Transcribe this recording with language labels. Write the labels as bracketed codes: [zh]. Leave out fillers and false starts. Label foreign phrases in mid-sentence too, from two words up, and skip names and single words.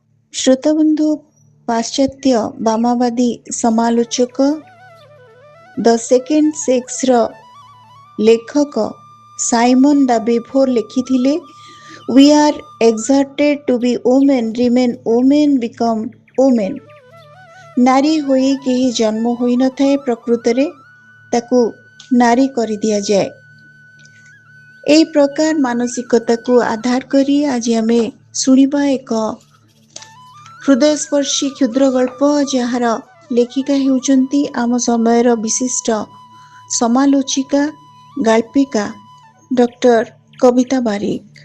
[or] ଶ୍ରୋତାବନ୍ଧୁ, ପାଶ୍ଚାତ୍ୟ ବାମବାଦୀ ସମାଲୋଚକ ଦ ସେକେଣ୍ଡ ସେକ୍ସର ଲେଖକ ସାଇମନ୍ ଡାବେଫୋର୍ ଲେଖିଥିଲେ, [en] "We are exhorted to be women, remain women, become women." [or] ନାରୀ ହୋଇ କେହି ଜନ୍ମ ହୋଇନଥାଏ, ପ୍ରକୃତରେ ତାକୁ ନାରୀ କରିଦିଆଯାଏ। ଏହି ପ୍ରକାର ମାନସିକତାକୁ ଆଧାର କରି ଆଜି ଆମେ ଶୁଣିବା ଏକ ହୃଦୟସ୍ପର୍ଶୀ କ୍ଷୁଦ୍ର ଗଳ୍ପ, ଯାହାର ଲେଖିକା ହେଉଛନ୍ତି ଆମ ସମୟର ବିଶିଷ୍ଟ ସମାଲୋଚିକା, ଗାଳ୍ପିକା ଡକ୍ଟର କବିତା ବାରିକ।